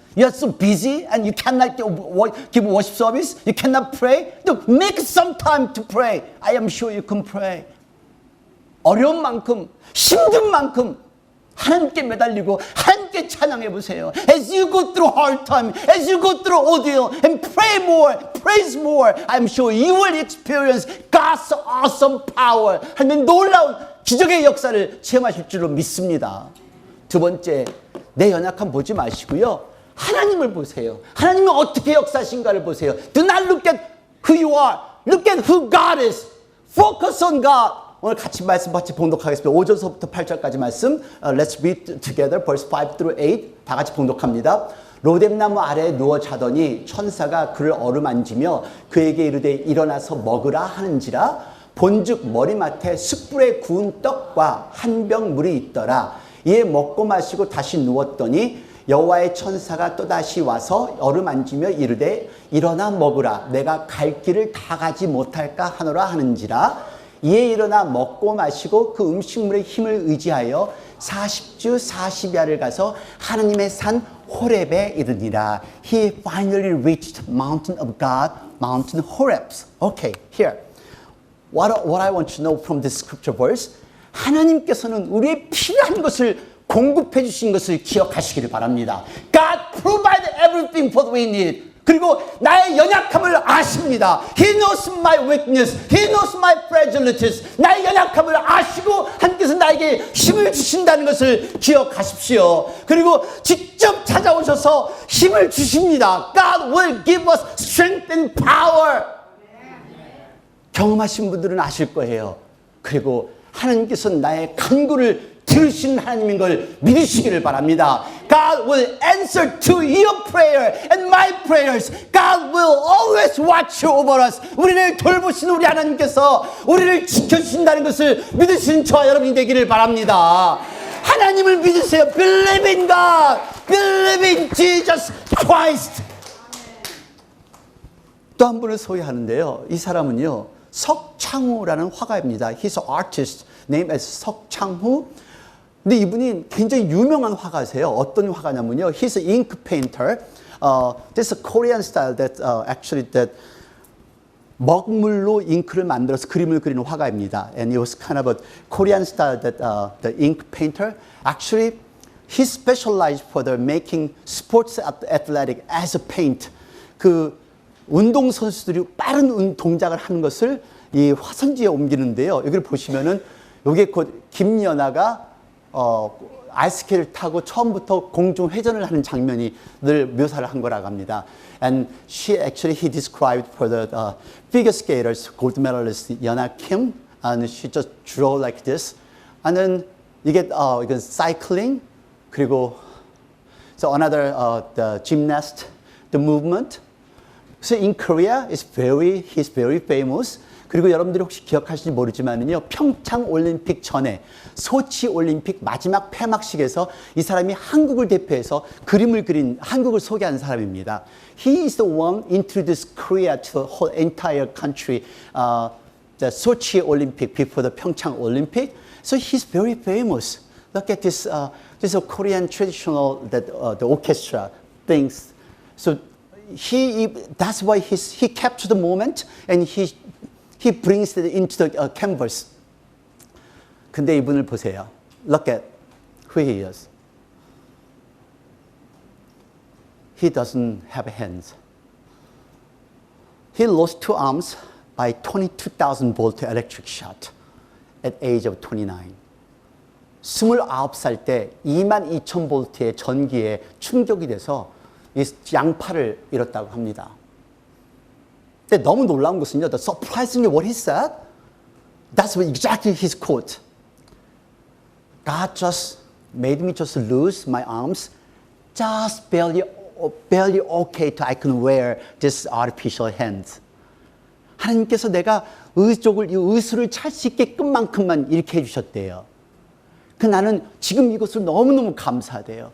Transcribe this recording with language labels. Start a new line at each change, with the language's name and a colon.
English: You are so busy and you cannot give worship service. You cannot pray. No, make some time to pray. I am sure you can pray.
Korean: 어려운 만큼, 힘든 만큼 하나님께 매달리고 하나님께 찬양해 보세요.
English: As you go through hard time, as you go through ordeal, and pray more, praise more, I'm sure you will experience God's awesome power.
Korean: 하나님의 놀라운 기적의 역사를 체험하실 줄로 믿습니다. 두 번째, 내 연약함 보지 마시고요. 하나님을 보세요. 하나님이 어떻게 역사하신가를 보세요.
English: Do not look at who you are. Look at who God is. Focus on God.
Korean: 오늘 같이 말씀 같이 봉독하겠습니다. 5절서부터 8절까지 말씀.
English: Let's read together verse 5 through 8.
Korean: 다 같이 봉독합니다. 로뎀나무 아래에 누워 자더니 천사가 그를 어루만지며 그에게 이르되 일어나서 먹으라 하는지라 본즉 머리맡에 숯불에 구운 떡과 한 병 물이 있더라. 이에 먹고 마시고 다시 누웠더니 여호와의 천사가 또다시 와서 어루만지며 이르되 일어나 먹으라. 내가 갈 길을 다 가지 못할까 하노라 하는지라. 이에 일어나 먹고 마시고 그 음식물의 힘을 의지하여 40주 40야를 가서 하나님의 산 호렙에 이르니라.
English: He finally reached mountain of God, mountain Horeb. Okay, here. What I want you to know from this scripture verse.
Korean: 하나님께서는 우리의 필요한 것을 공급해 주신 것을 기억하시기를 바랍니다.
English: God provided everything for we need.
Korean: 그리고 나의 연약함을 아십니다.
English: He knows my weakness. He knows my fragilities.
Korean: 나의 연약함을 아시고 하나님께서 나에게 힘을 주신다는 것을 기억하십시오. 그리고 직접 찾아오셔서 힘을 주십니다.
English: God will give us strength and power.
Korean: 경험하신 분들은 아실 거예요. 그리고 하나님께서 나의 간구를 들으신 하나님인 걸 믿으시기를 바랍니다.
English: God will answer to your prayer and my prayers. God will always watch over us.
Korean: 우리를 돌보시는 우리 하나님께서 우리를 지켜주신다는 것을 믿으시는 저와 여러분이 되기를 바랍니다. 하나님을 믿으세요.
English: Believe in God. Believe in Jesus Christ.
Korean: 또 한 분을 소개하는데요. 이 사람은요. 석창후라는 화가입니다.
English: He's an artist named as 석창후.
Korean: 근데 이분이 굉장히 유명한 화가세요. 어떤 화가냐면요.
English: He's an ink painter. This is a Korean style that actually that
Korean: 먹물로 잉크를 만들어서 그림을 그리는 화가입니다.
English: And it was kind of a Korean style that the ink painter. Actually, he specialized for the making sports athletic as a paint.
Korean: 그 운동 선수들이 빠른 동작을 하는 것을 이 화선지에 옮기는데요. 여기를 보시면은 여기 곧 김연아가 아이스케이트를 타고 처음부터 공중 회전을 하는 장면이 늘 묘사를 한 거라고 합니다.
English: And he described for the figure skaters, gold medalist Yeona Kim, and she just draw like this. And then
Korean: 이게 이건
English: cycling,
Korean: 그리고
English: so another the gymnast the movement. So in Korea, he's very famous.
Korean: 그리고 여러분들이 혹시 기억하실지 모르지만은요, 평창 올림픽 전에 소치 올림픽 마지막 폐막식에서 이 사람이 한국을 대표해서 그림을 그린 한국을 소개한 사람입니다.
English: He is the one introduced Korea to the whole entire country, the Sochi Olympic before the Pyeongchang Olympic. So he's very famous. Look at this, this is a Korean traditional the orchestra things. So that's why he captured the moment and he brings it into the canvas.
Korean: 근데 이분을 보세요.
English: Look at who he is. He doesn't have hands. He lost two arms by 22,000 volt electric shock at age of 29.
Korean: 29살 때 22,000볼트의 전기에 충격이 돼서 이 양팔을 잃었다고 합니다. 근데 너무 놀라운 것은요,
English: the surprisingly what he said, that's what exactly his quote. God just made me just lose my arms, just barely okay to I can wear this artificial hands.
Korean: 하나님께서 내가 의수를 찰 수 있게끔만큼만 이렇게 해주셨대요. 그 나는 지금 이것을 너무너무 감사돼요.